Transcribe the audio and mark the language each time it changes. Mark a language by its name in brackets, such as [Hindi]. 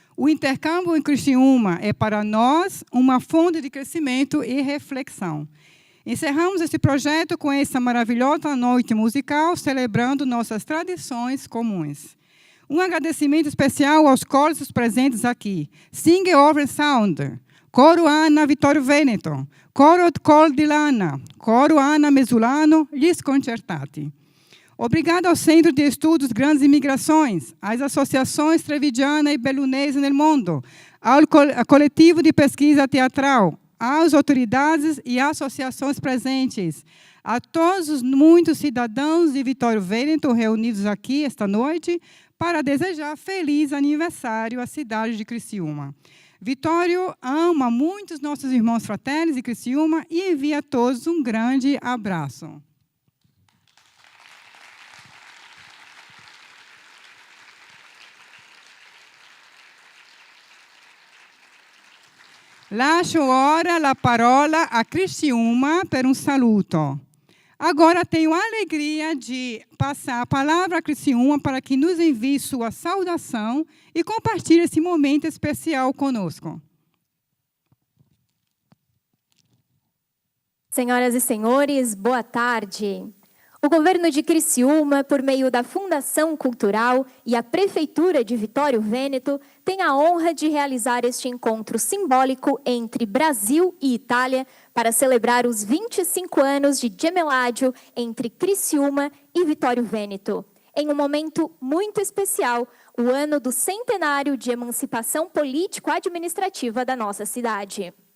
[Portuguese] O intercâmbio em Criciúma é, para nós, uma fonte de crescimento e reflexão. Encerramos esse projeto com essa maravilhosa noite musical, celebrando nossas tradições comuns. Um agradecimento especial aos coros presentes aqui. Sing Over Sound, Coro Ana Vitório Veneto, Coro Col di Lana, Coro Ana Mesulano, Gli Sconcertati. Obrigado ao Centro de Estudos Grandes Imigrações, às associações Trevigiana e Bellunesi nel Mondo, ao coletivo de pesquisa teatral, às autoridades e associações presentes, a todos os muitos cidadãos de Vitório Veneto reunidos aqui esta noite para desejar feliz aniversário à cidade de Criciúma. Vitório ama muitos nossos irmãos fraternos de Criciúma e envia a todos um grande abraço. [Italian] Lascio ora la parola a Criciúma per un saluto. [Portuguese] Agora tenho a alegria de passar a palavra a Criciúma para que nos envie sua saudação e compartilhe esse momento especial conosco. Senhoras e senhores, boa tarde. O governo de Criciúma, por meio da Fundação Cultural e a Prefeitura de Vitório Vêneto, tem a honra de realizar este encontro simbólico entre Brasil e Itália para celebrar os 25 anos de Gemellaggio entre Criciúma e Vitório Vêneto, em um momento muito especial, o ano do centenário de emancipação político-administrativa da nossa cidade.